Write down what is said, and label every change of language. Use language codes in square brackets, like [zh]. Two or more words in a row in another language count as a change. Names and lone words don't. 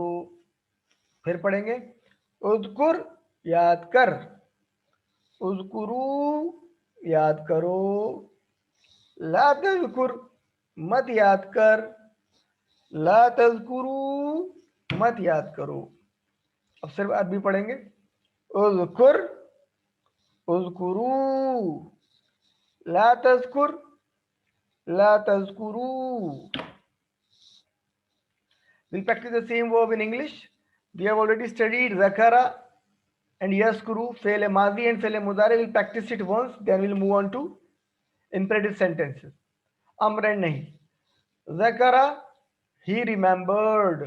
[hi] फिर पढ़ेंगे. उज़कुर, याद कर. उज़कुरू, याद करो. [ar] لا تذكر, [hi] मत याद कर. [ar] لا تذكروا, [hi] मत याद करो. अब सिर्फ अरबी पढ़ेंगे. [ar] اذكر، اذكروا. لا تذكر، لا تذكروا. [en] We'll practice the same verb in English. We have already studied zakara and yaskuru, [ar] فعل ماضي [en] and [ar] فعل مضارع. [en] We'll practice it once, then we'll move on to imperative sentences. Amr and nahi. Zakara, he remembered.